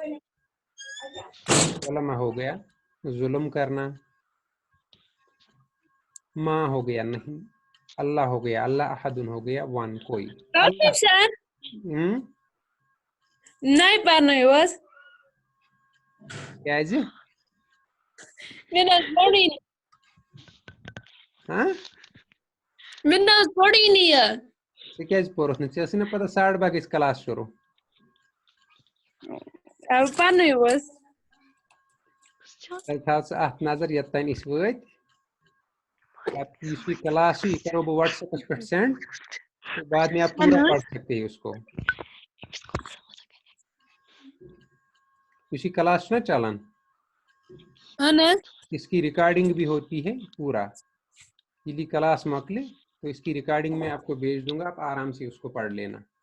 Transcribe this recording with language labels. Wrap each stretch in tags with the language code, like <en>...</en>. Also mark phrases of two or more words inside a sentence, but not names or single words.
<ur>ظلم ہو گیا ظلم کرنا، ما ہو گیا نہیں، اللہ ہو گیا اللہ، احد ہو گیا ون کوئی. Rafiq sir, نہیں پڑھنا بس</ur> <ks>کیازِ</ks> <ur>میں نے پڑھی نہیں. ہاں میں نے پڑھی نہیں ہے.</ur> <ks>ژےٚ کیازِ پوٚرُتھ نہٕ؟ ژےٚ ٲسٕے نہ پتہ 12:30 گژھِ کلاس شروع.</ks> <ur>اب پڑھنا بس.</ur> <ks>تیٚلہِ تھاو ژٕ اَتھ نظر یوٚتام أسۍ وٲتۍ. پتہٕ یُس یہ کلاس چھُ یہِ کرو بہٕ واٹس ایپس پٮ۪ٹھ سینڈ،</ks> <ur>تو بعد میں آپ پورا پڑھ سکتے ہیں اس کو.</ur> <ks>اسی کلاس چھُ نا چلان،</ks> <ur>اس کی ریکارڈنگ بھی ہوتی ہے پورا. یعنی کلاس مکلے تو اس کی ریکارڈنگ میں آپ کو بھیج دوں گا، آپ آرام سے اس کو پڑھ لینا.</ur>